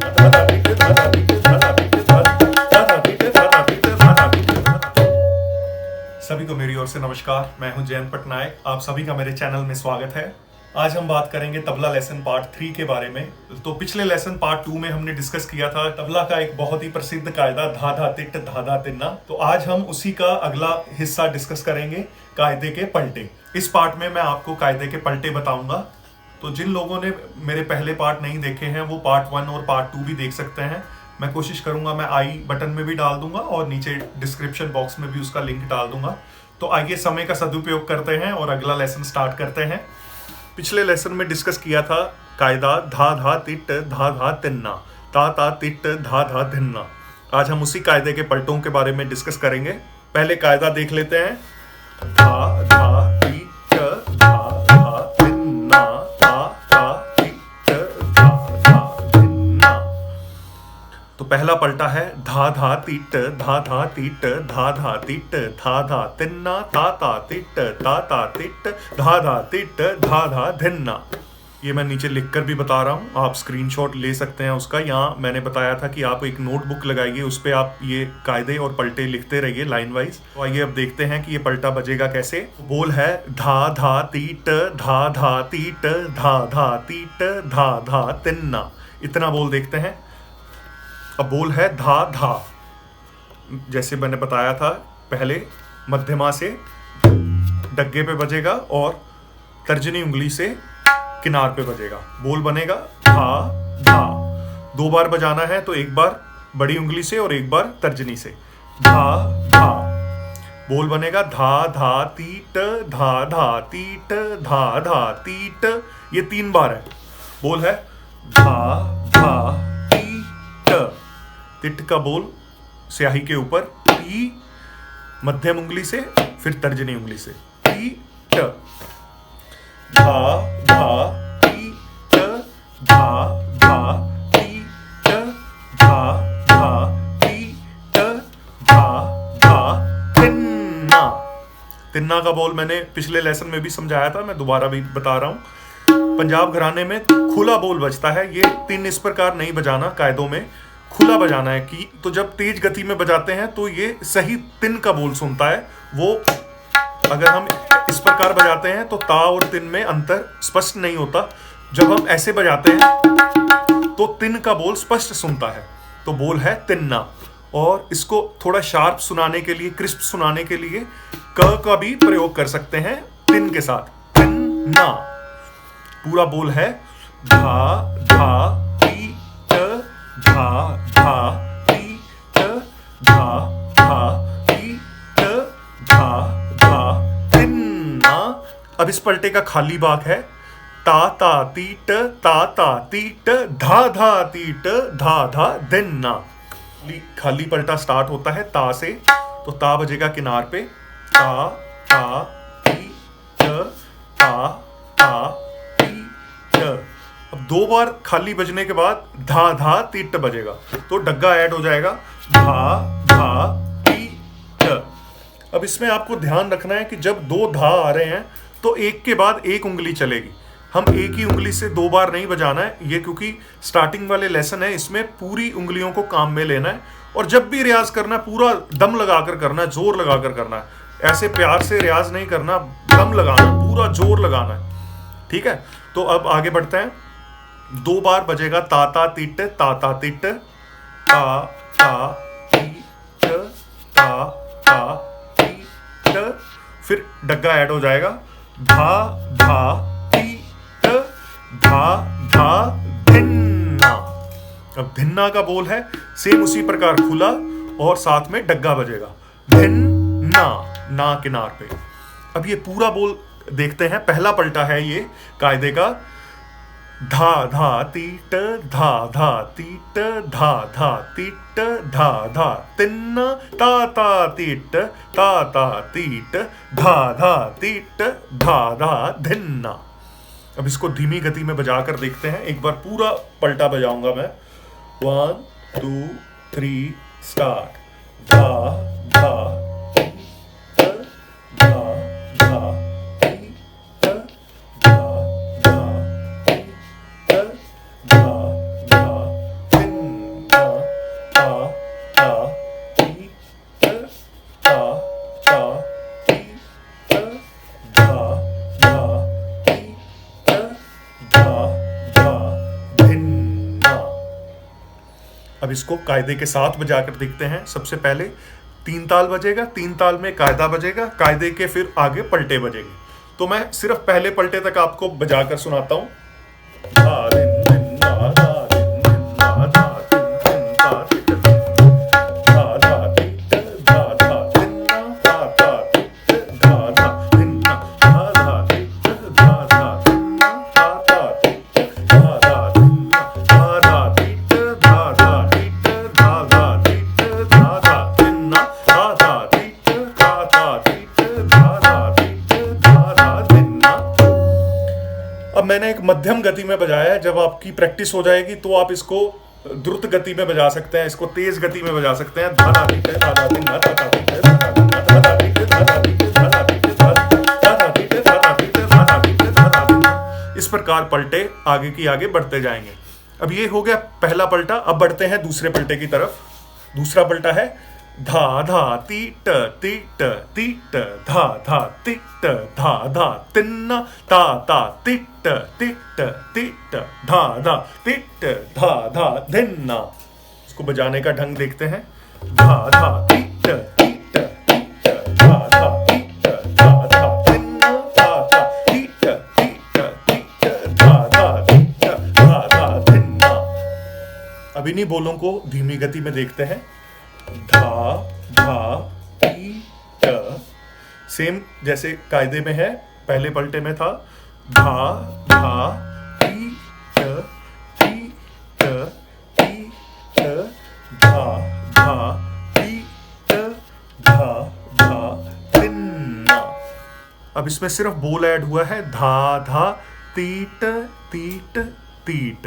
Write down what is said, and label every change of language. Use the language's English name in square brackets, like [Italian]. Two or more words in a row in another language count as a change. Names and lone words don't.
[Hindi] सभी को मेरी ओर से नमस्कार। मैं हूं जयंत पटनायक। आप सभी का मेरे चैनल में स्वागत है। आज हम बात करेंगे तबला [English] lesson part 3 [Hindi] के बारे में। तो पिछले [English] lesson part 2 [Hindi] में हमने डिस्कस किया था तबला का एक बहुत ही प्रसिद्ध कायदा धा धा तिट धा धा तिन्ना। तो आज हम उसी का अगला हिस्सा डिस्कस करेंगे, कायदे के पलटे। इस पार्ट में मैं आपको कायदे के पलटे बताऊंगा। तो जिन लोगों ने मेरे पहले पार्ट नहीं देखे हैं वो पार्ट 1 और पार्ट 2 भी देख सकते हैं। मैं कोशिश करूंगा, मैं [English] i button [Hindi] में भी डाल दूंगा और नीचे [English] description box [Hindi] में भी उसका लिंक डाल दूंगा। तो आइए समय का सदुपयोग करते हैं और अगला लेसन स्टार्ट करते हैं। पिछले लेसन में डिस्कस किया था कायदा धा धा तिट धा धा तिन्ना, ता ता तिट धा धा धिन्ना। आज हम उसी कायदे के पलटों के बारे में डिस्कस करेंगे। पहले कायदा देख लेते हैं। धा धा तिट धा धा तिन्ना, ता ता तिट धा धा धिन्ना। तो पहला पलटा है धा धा तिट धा धा तिट धा धा तिट धा धा तिन्ना, ता ता तिट ता ता तिट धा धा तिट धा धा धिन्ना। ये मैं नीचे लिखकर भी बता रहा हूँ, आप स्क्रीनशॉट ले सकते हैं उसका। यहाँ मैंने बताया था कि आप एक नोटबुक लगाइए, उस पर आप ये कायदे और पलटे लिखते रहिए [English] line wise. [Hindi] तो आइए अब देखते हैं कि ये पलटा बजेगा कैसे। बोल है धा धा तीट धा धा तीट धा धा तीट धा धा तिन्ना। इतना बोल देखते हैं। अब बोल है धा धा, जैसे मैंने बताया था पहले, मध्यमा से डग्गे पे बजेगा और तर्जनी उंगली से किनार पे बजेगा। बोल बनेगा धा धा। दो बार बजाना है तो एक बार बड़ी उंगली से और एक बार तर्जनी से। धा धा। बोल बनेगा धा धा तीट धा धा तीट धा धा तीट। ये 3 बार है। बोल है धा धा तीट। तिट का बोल स्याही के ऊपर, टी मध्यम उंगली से, फिर तर्जनी उंगली से। तीट धा धा तीट धा धा तीट धा धा तीट धा धा तिन्ना। तिन्ना का बोल मैंने पिछले लेसन में भी समझाया था, मैं दोबारा भी बता रहा हूं। पंजाब घराने में खुला बोल बजता है। ये 3 इस प्रकार नहीं बजाना, कायदों में खुला बजाना है कि तो जब तेज गति में बजाते हैं तो ये सही तिन का बोल सुनता है। वो अगर हम इस प्रकार बजाते हैं तो ता और तिन में अंतर स्पष्ट नहीं होता। जब हम ऐसे बजाते हैं तो तिन का बोल स्पष्ट सुनता है। तो बोल है तिन्ना। और इसको थोड़ा शार्प सुनाने के लिए, क्रिस्प सुनाने के लिए क का भी प्रयोग कर सकते हैं तिन के साथ। तिन्ना। पूरा बोल है धा धा धा धा तीट धा धा तीट धा धा तिन्ना। अब इस पलटे का खाली भाग है ता ता तीट ता ता तीट धा धा तीट धा धा धिन्ना। खाली पलटा स्टार्ट होता है ता से। तो ता बजेगा किनार पे, ता ता तीट ता ता तीट। अब 2 बार खाली बजने के बाद धा धा तीट बजेगा तो डग्गा ऐड हो जाएगा, धा धा तीट। अब इसमें आपको ध्यान रखना है कि जब 2 धा आ रहे हैं तो एक के बाद एक उंगली चलेगी। हम एक ही उंगली से 2 बार नहीं बजाना है, ये क्योंकि स्टार्टिंग वाले लेसन है, इसमें पूरी उंगलियों को काम में लेना है। और जब भी रियाज करना है पूरा दम लगाकर करना है, जोर लगाकर करना है। ऐसे प्यार से रियाज नहीं करना, दम लगाना है, पूरा जोर लगाना है। ठीक है, तो अब आगे बढ़ते हैं। 2 बार बजेगा ता ता तीट ता ता तीट, ता ता तीट ता ता तीट। फिर डग्गा ऐड हो जाएगा, धा धा तीट धा धा धिन्ना। अब धिन्ना का बोल है सेम उसी प्रकार खुला और साथ में डग्गा बजेगा, धिन्ना, ना किनार पे। अब ये पूरा बोल देखते हैं। पहला पलटा है ये कायदे का, धा धा तीट धा धा तीट धा धा तीट धा धा तिन्ना, ता ता तीट ता ता तीट धा धा तीट धा धा धिन्ना। अब इसको धीमी गति में बजाकर देखते हैं। एक बार पूरा पलटा बजाऊंगा मैं। 1 2 3 स्टार्ट। धा धा तीट धा धा तीट धा धा तीट धा धा तिन्ना। धा धा ती त धा धा ती त धा धा ती त धा धा धिन्ना। अब इसको कायदे के साथ बजाकर देखते हैं। सबसे पहले 3 ताल बजेगा, 3 ताल में कायदा बजेगा, कायदे के फिर आगे पलटे बजेंगे। तो मैं सिर्फ पहले पलटे तक आपको बजाकर सुनाता हूँ। धा धिन धिन धा धा धिन धिन धा धा धिन धिन धा धिन धा धा धिन धा धा धिन्ना धा धा धिन धा धा धिन्ना धा धा धिन धा धा धिन्ना धा धा धिन धा धा धिन्ना धा धा धिन धा धा धिन धा धा धिन धा धा धिन्ना धा धा धिन धा धा धिन धा धा धिन धा धा धिन्ना। अब मैंने एक मध्यम गति में बजाया है। जब आपकी प्रैक्टिस हो जाएगी तो आप इसको द्रुत गति में बजा सकते हैं, इसको तेज गति में बजा सकते हैं। धा धा धी धा धा धी धा धा धी धा धा धी धा धा धी धा धा धी धा धा धी धा धा धी धा धा धी धा धा धी। इस प्रकार पलटे आगे की आगे बढ़ते जाएंगे। अब ये हो गया पहला पलटा। अब बढ़ते हैं दूसरे पलटे की तरफ। दूसरा पलटा है धा धा तीट तीट तीट धा धा तीट धा धा तिन्ना ता ता तीट तीट तीट धा धा तीट धा धा धिन्ना। इसको बजाने का ढंग देखते हैं। धा धा तीट तीट तीट धा धा तीट धा धा धिन्ना धा धा तीट तीट तीट धा धा तीट धा धा धिन्ना। अब इन्हीं बोलों को धीमी गति में देखते हैं। धा धा ती ट, सेम जैसे कायदे में है, पहले पलटे में था। धा धा ती ट ती ट ती ट धा धा ती ट धा धा तिन्ना। अब इसमें सिर्फ बोल ऐड हुआ है। धा धा तीट तीट तीट।